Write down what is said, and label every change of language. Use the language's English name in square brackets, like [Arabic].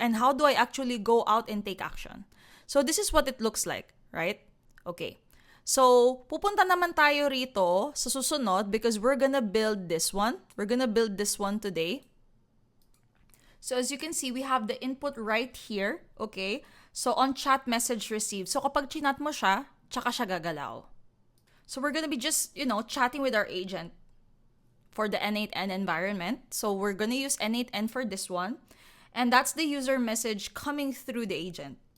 [English] And how do I actually go out and take action? So this is what it looks like, right? Okay. [Filipino] So pupunta naman tayo rito sa susunod [English] because we're gonna build this one. We're gonna build this one today. So as you can see, we have the input right here, okay? So on chat message received. [Filipino] So kapag chinat mo siya, tsaka siya gagalaw. [English] So we're gonna be just, chatting with our agent for the n8n environment. So we're gonna use n8n for this one. And that's the user message coming through the agent.